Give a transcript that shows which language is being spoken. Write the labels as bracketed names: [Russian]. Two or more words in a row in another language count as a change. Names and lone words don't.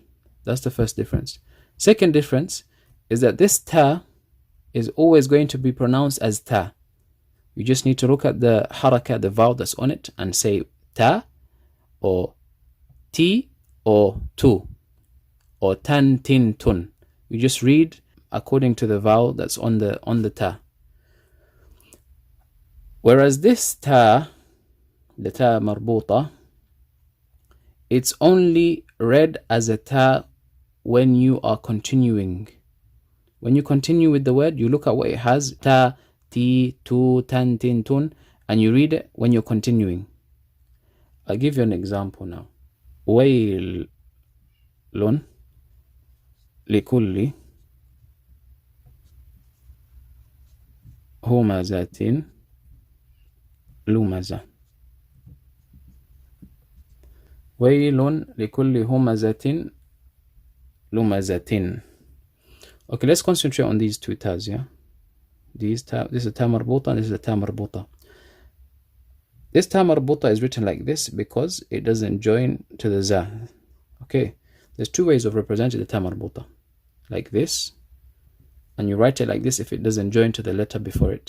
[English] That's the first difference. Second difference is that this ta is always going to be pronounced as ta. You just need to look at the haraka, the vowel that's on it, and say ta or ti or tu or tan, tin, tun. You just read according to the vowel that's on the ta. Whereas this ta, the [Arabic] تاء مربوطة, [English] it's only read as a ta when you are continuing. When you continue with the word, you look at what it has, ta, ti, tu, tan, tin, tun, and you read it when you're continuing. I'll give you an example now. [Arabic] ويل لكل همزة لمزة. ويل لكل همزة لمزة. [English] Okay, let's concentrate on these two tas, yeah? This is a [Arabic] تاء مربوطة [English] and this is a [Arabic] تاء مربوطة. [English] This [Arabic] تاء مربوطة [English] is written like this because it doesn't join to the za. Okay, there's two ways of representing the [Arabic] تاء مربوطة. [English] Like this, and you write it like this if it doesn't join to the letter before it.